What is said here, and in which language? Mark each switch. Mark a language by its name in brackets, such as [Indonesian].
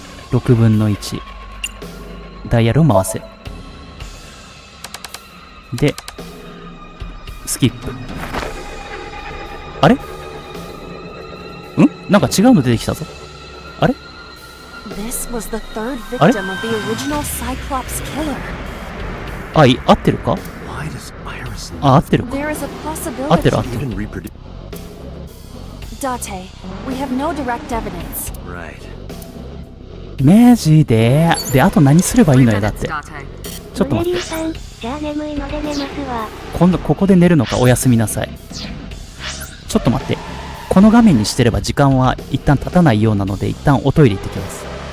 [Japanese] 6分の1。ダイヤルを回せ。で、スキップ。あれ？なんか違うの出てきたぞ。あれ？ [English] This was the third victim of the original Cyclops killer. [Japanese] 合ってるか？合ってるか？ [English] There is a possibility. [Japanese] 合ってる。 [English] Date, we have no direct evidence. Right. [Japanese] マジで。で、あと何すればいいのよ、だって。ちょっと待って。じゃあ眠いので寝ますわ。今度ここで寝るのか、おやすみなさい。ちょっと待って。この画面にしてれば時間は一旦経たないようなので、一旦おトイレ行ってきます。